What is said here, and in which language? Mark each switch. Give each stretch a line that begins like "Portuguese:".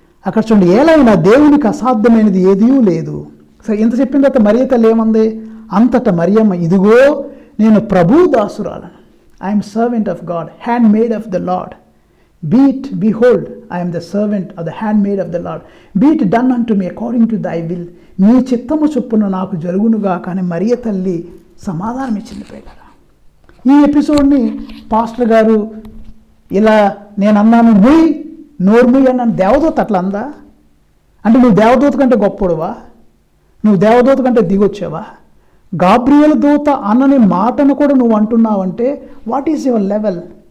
Telugu: అక్కడ చూడండి, ఏలైనా దేవునికి అసాధ్యమైనది ఏదీ లేదు. సరే, ఇంత చెప్పిన తర్వాత మరియ తల్లి ఏమంది? అంతటా మరియమ్మ, ఇదిగో నేను ప్రభు దాసురాలను,
English: I am servant of God, handmaid of the Lord, behold, I am the servant of the handmaid of the Lord. Be it done unto me according to thy will.
Telugu: నీ చిత్తము చొప్పున నాకు జరుగునుగా. కానీ మరియ తల్లి సమాధానం ఇచ్చింది ప్రియులారా. ఈ ఎపిసోడ్ని పాస్టర్ గారు ఇలా నేను అన్నాను ముయ్ నోర్ముయ్ అన్నాను, దేవదూత అట్లా అందా? అంటే నువ్వు దేవదూత కంటే గొప్పడువా? నువ్వు దేవదూత కంటే దిగొచ్చావా? గాబ్రియల్ దూత అన్నని మాటను కూడా నువ్వు అంటున్నావంటే
English: What is your level?